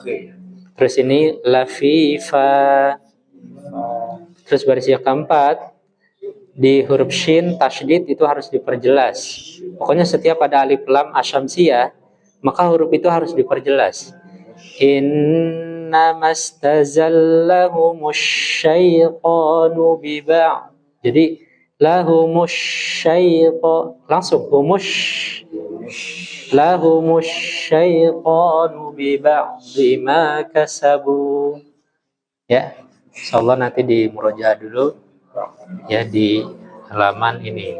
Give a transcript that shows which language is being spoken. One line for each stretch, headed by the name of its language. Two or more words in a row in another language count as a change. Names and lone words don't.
Indonesian: Khi. Terus ini lafifa. Terus baris yang keempat di huruf shin tasydid itu harus diperjelas. Pokoknya setiap ada
Arabic: ألف لام الشمسية
Indonesian: maka huruf itu harus diperjelas.
Arabic: إنما استزلهم الشيطان ببعض.
Indonesian: Jadi
Arabic: لهم الشيطان
Indonesian: langsung
Arabic: لهم الشيطان ببعض ما كسبوا.
Indonesian: Ya, insyaallah nanti di murojaah dulu ya di halaman ini.